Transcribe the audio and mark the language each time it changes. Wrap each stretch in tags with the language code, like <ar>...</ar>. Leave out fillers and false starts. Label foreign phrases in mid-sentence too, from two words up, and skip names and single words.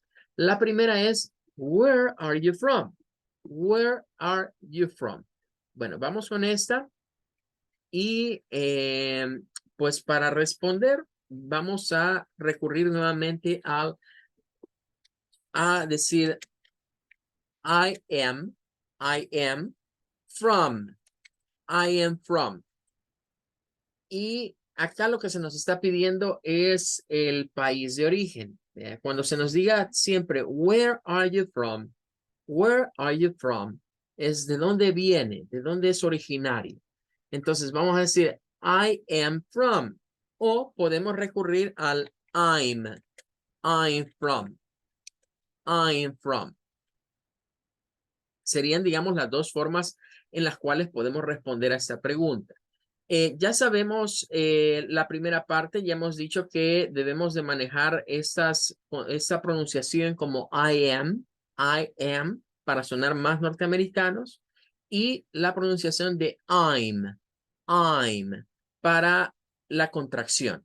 <es>La primera es,</es> <en>where are you from? Where are you from?</en> <es>Bueno, vamos con esta y pues para responder vamos a recurrir nuevamente a decir</es> <en>I am from, I am from.</en> <es>Y acá lo que se nos está pidiendo es el país de origen. Cuando se nos diga siempre,</es> <en>where are you from? Where are you from?</en> <es>Es de dónde viene, de dónde es originario. Entonces vamos a decir,</es> <en>I am from.</en> <es>O podemos recurrir al</es> <en>I'm from. I'm from.</en> <es>Serían, digamos, las dos formas en las cuales podemos responder a esta pregunta. Ya sabemos la primera parte, ya hemos dicho que debemos de manejar esta pronunciación como</es> <en>I am,</en> <es>para sonar más norteamericanos, y la pronunciación de I'm, para la contracción.</es>